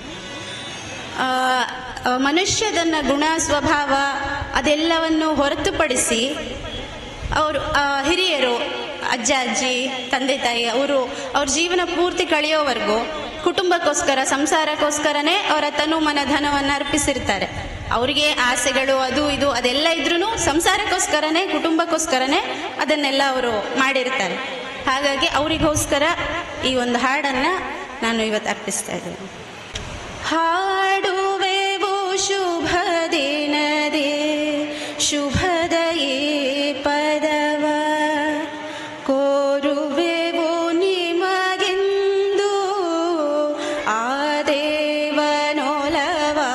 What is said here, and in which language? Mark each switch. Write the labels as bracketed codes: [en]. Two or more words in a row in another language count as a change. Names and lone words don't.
[kn] ಮನುಷ್ಯದನ್ನ ಗುಣ ಸ್ವಭಾವ ಅದೆಲ್ಲವನ್ನು ಹೊರತುಪಡಿಸಿ ಅವರು ಹಿರಿಯರು ಅಜ್ಜ ಅಜ್ಜಿ ತಂದೆ ತಾಯಿ ಅವ್ರ ಜೀವನ ಪೂರ್ತಿ ಕಳೆಯೋವರೆಗೂ ಕುಟುಂಬಕ್ಕೋಸ್ಕರ ಸಂಸಾರಕ್ಕೋಸ್ಕರನೇ ಅವರ ತನು ಮನ ಧನವನ್ನು ಅರ್ಪಿಸಿರ್ತಾರೆ. ಅವರಿಗೆ ಆಸೆಗಳು ಅದು ಇದು ಅದೆಲ್ಲ ಇದ್ರೂ ಸಂಸಾರಕ್ಕೋಸ್ಕರನೇ ಕುಟುಂಬಕ್ಕೋಸ್ಕರನೇ ಅದನ್ನೆಲ್ಲ ಅವರು ಮಾಡಿರ್ತಾರೆ. ಹಾಗಾಗಿ ಅವರಿಗೋಸ್ಕರ ಈ ಒಂದು ಹಾಡನ್ನು ನಾನು ಇವತ್ತು ಅರ್ಪಿಸ್ತಾ ಇದ್ದೇನೆ. ಹಾಡುವೆವು ಶುಭ ದಿನದೇ ಶುಭದ ಈ ಪದವ ಕೋರುವೆವು ನಿಮಗೆಂದು ಆ ದೇವನೊಲವ.